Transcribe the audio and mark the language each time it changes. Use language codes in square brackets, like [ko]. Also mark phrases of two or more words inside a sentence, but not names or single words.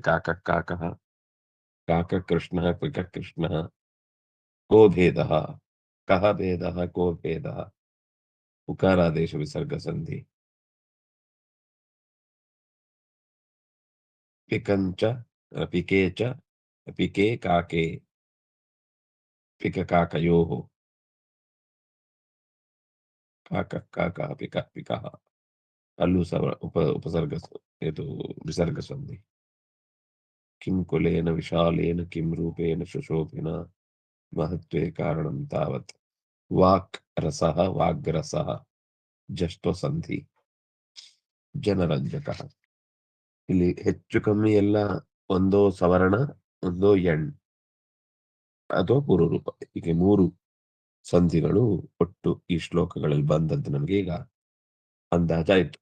[sa] ಕಾಕ ಕಾಕಃ, ಕಾಕ ಕೃಷ್ಣ, ಪಿಕ ಕೃಷ್ಣ, ಕೋ ಭೇದ, ಕಹ ಭೇದ, ಕೋ ಭೇದ, ಉಕಾರಾದೇಶ ವಿಸರ್ಗ ಸಂಧಿ. ಪಿಕಂಚ, ಪಿಕೇಚ, ಪಿಕೆ ಕಾಕೆ, ಪಿಕ ಕಾಕಯೋಃ, ಕಾಕ ಕಾಕ ಪಿಕ ಪಿಕಃ, [kn] ಅಲ್ಲೂ ಸಹ ಉಪಸರ್ಗ, ಇದು ವಿಸರ್ಗ ಸಂಧಿ. [sa] ಕಿಂ ಕುಲೇನ ವಿಶಾಲೇನ, ಕಿಂ ರೂಪೇಣ ಶುಶೋಭಿನ, ಮಹತ್ವೇ ಕಾರಣಂ ತಾವತ್, ವಾಕ್ ರಸಃ, ವಾಗ್ರಸಃ, ಜಸ್ತ್ವ ಸಂಧಿ. [kn] ಜನರಂಜಕ, ಇಲ್ಲಿ ಹೆಚ್ಚು ಕಮ್ಮಿ ಎಲ್ಲ ಒಂದೋ ಸವರ್ಣ, ಒಂದೋ ಎಣ್, ಅದು ಪುರುರೂಪ. ಹೀಗೆ 3 ಸಂಧಿಗಳು ಒಟ್ಟು ಈ ಶ್ಲೋಕಗಳಲ್ಲಿ ಬಂದದ್ದು ನಮ್ಗೆ ಈಗ ಅಂದಾಜಾಯ್ತು.